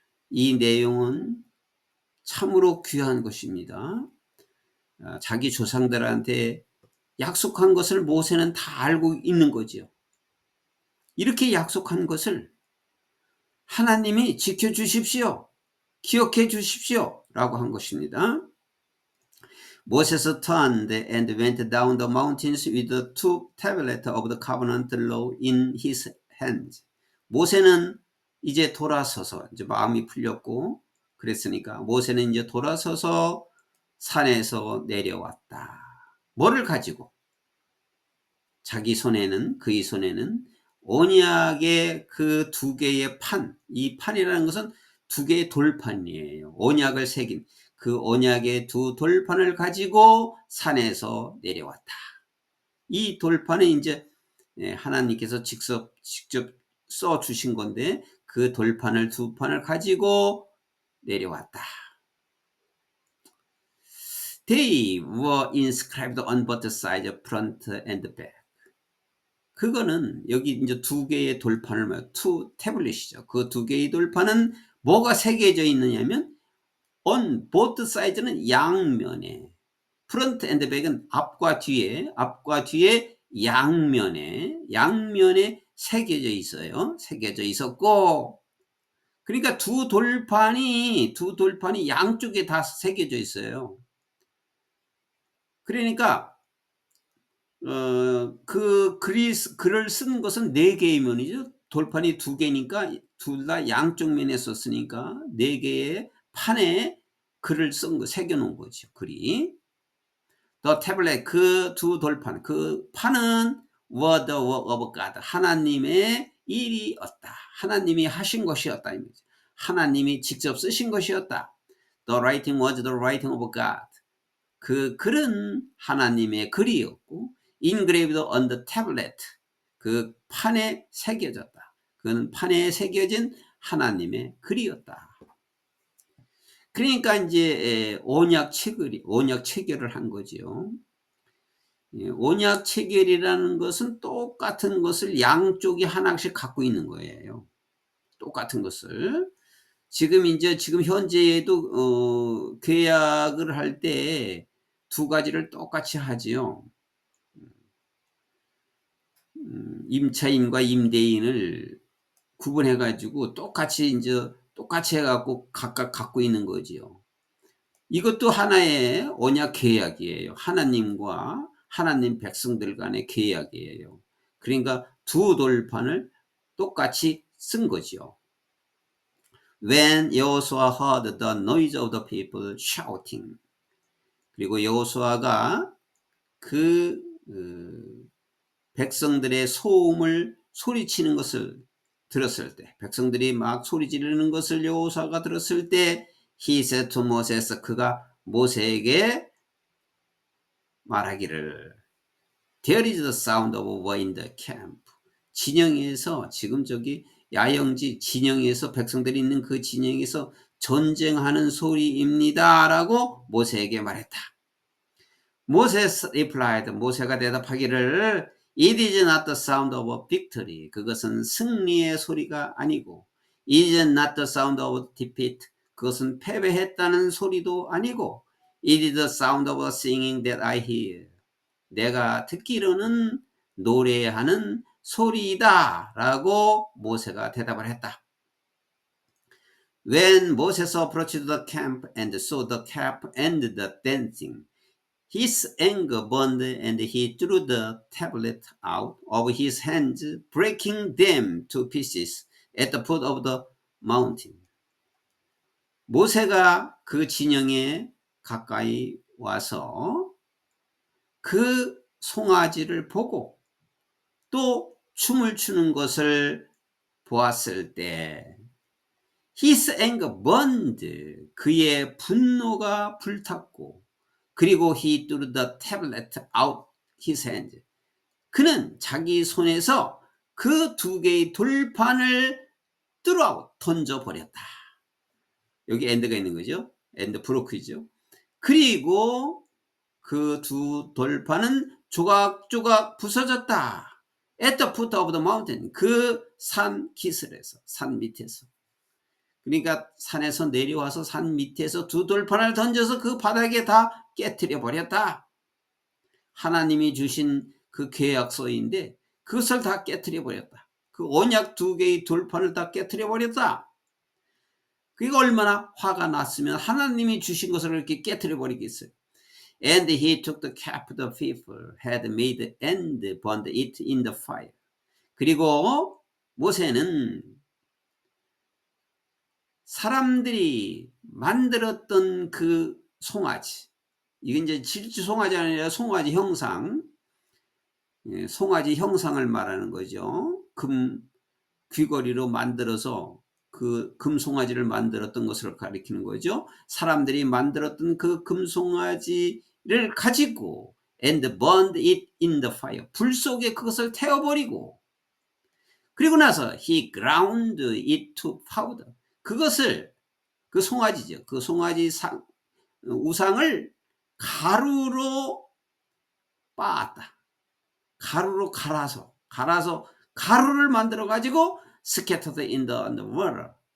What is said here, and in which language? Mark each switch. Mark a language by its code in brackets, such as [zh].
[ko] 이 내용은 참으로 귀한 것입니다. 자기 조상들한테 약속한 것을 모세는 다 알고 있는 거지요. 이렇게 약속한 것을 하나님이 지켜주십시오. 기억해 주십시오. 라고 한 것입니다. [en] Moses turned and went down the mountains with the two tablets of the covenant law in his hands. [ko] 모세는 이제 돌아서서 이제 마음이 풀렸고 그랬으니까 모세는 이제 돌아서서 산에서 내려왔다. 뭐를 가지고? 자기 손에는 그의 손에는 언약의 그 두 개의 판, 이 판이라는 것은 두 개의 돌판이에요. 언약을 새긴 그 언약의 두 돌판을 가지고 산에서 내려왔다. 이 돌판은 이제 하나님께서 직접 써 주신 건데 그 돌판을 두 판을 가지고 내려왔다. [en] They were inscribed on both sides, front and back. [ko] 그거는 여기 이제 두 개의 돌판을 말해요. 투 태블릿이죠. 그 두 개의 돌판은 뭐가 새겨져 있느냐면 [en] on both sides [ko] 는 양면에, [en] front and back [ko] 은 앞과 뒤에 양면에 새겨져 있어요. 새겨져 있었고, 그러니까 두 돌판이 양쪽에 다 새겨져 있어요. 그러니까 글을 쓴 것은 4개의 면이죠. 돌판이 2개니까 둘 다 양쪽 면에 썼으니까 4개의 판에 글을 새겨 놓은 거죠. 글이. [en] The tablet, [ko] 그 두 돌판, 그 판은 [en] were the work of God. [ko] 하나님의 일이었다. 하나님이 하신 것이었다. 하나님이 직접 쓰신 것이었다. [en] The writing was the writing of God. [ko] 그 글은 하나님의 글이었고 [en] engraved on the tablet, [ko] 그 판에 새겨졌다. 그는 판에 새겨진 하나님의 글이었다. 그러니까 이제 언약 체결을 한 거지요. 언약 체결이라는 것은 똑같은 것을 양쪽이 하나씩 갖고 있는 거예요. 똑같은 것을. 지금 현재에도 계약을 할 때 두 가지를 똑같이 하지요. 임차인과 임대인을 구분해 가지고 똑같이 해갖고 각각 갖고 있는 거지요. 이것도 하나의 언약 계약이에요. 하나님과 하나님 백성들 간의 계약이에요. 그러니까 두 돌판을 똑같이 쓴 거죠. [en] When Joshua heard the noise of the people shouting. [ko] 그리고 여호수아가 그 백성들의 소리치는 것을 들었을 때, 백성들이 막 소리 지르는 것을 여호수아가 들었을 때, [en] he said to Moses, [ko] 그가 모세에게 말하기를, [en] there is the sound of war in the camp. [ko] 진영에서, 지금 야영지 진영에서 백성들이 있는 그 진영에서 전쟁하는 소리입니다. 라고 모세에게 말했다. [en] Moses replied, [ko] 모세가 대답하기를, [en] it is not the sound of victory. [ko] 그것은 승리의 소리가 아니고, [en] it is not the sound of defeat. [ko] 그것은 패배했다는 소리도 아니고 [en] It is the sound of singing that I hear. [ko] 내가 듣기로는 노래하는 소리이다 라고 모세가 대답을 했다. [en] When Moses approached the camp and saw the calf and the dancing, his anger burned and he threw the tablet out of his hands, breaking them to pieces at the foot of the mountain. [ko] 모세가 그 진영에 가까이 와서 그 송아지를 보고 또 춤을 추는 것을 보았을 때 [en] His anger burned. [ko] 그의 분노가 불탔고 그리고 [en] he threw the tablet out his hand. [ko] 그는 자기 손에서 그 두 개의 돌판을 throw 던져버렸다. 여기 엔드가 있는 거죠. 엔드 브로크이죠. 그리고 그 두 돌판은 조각조각 부서졌다. [en] At the foot of the mountain. [ko] 그 산 기슭에서, 산 밑에서. 그러니까 산에서 내려와서 산 밑에서 두 돌판을 던져서 그 바닥에 다 깨트려 버렸다. 하나님이 주신 그 계약서인데 그것을 다 깨트려 버렸다. 그 언약 두 개의 돌판을 다 깨트려 버렸다. 그게 얼마나 화가 났으면 하나님이 주신 것을 이렇게 깨트려 버리겠어요. And he took the calf the people had made and burned it in the fire. 그리고 모세는 사람들이 만들었던 그 송아지, 이게 이제 질주 송아지 아니라 송아지 형상, 송아지 형상을 말하는 거죠. 금 귀걸이로 만들어서 그 금송아지를 만들었던 것을 가리키는 거죠. 사람들이 만들었던 그 금송아지를 가지고 [en] and burned it in the fire. [ko] 불 속에 그것을 태워버리고 그리고 나서 [en] he ground it to powder. [ko] 그것을 그 송아지죠. 그 송아지 우상을 가루로 빻았다. 가루로 갈아서 가루를 만들어 가지고 [en] scattered in the water.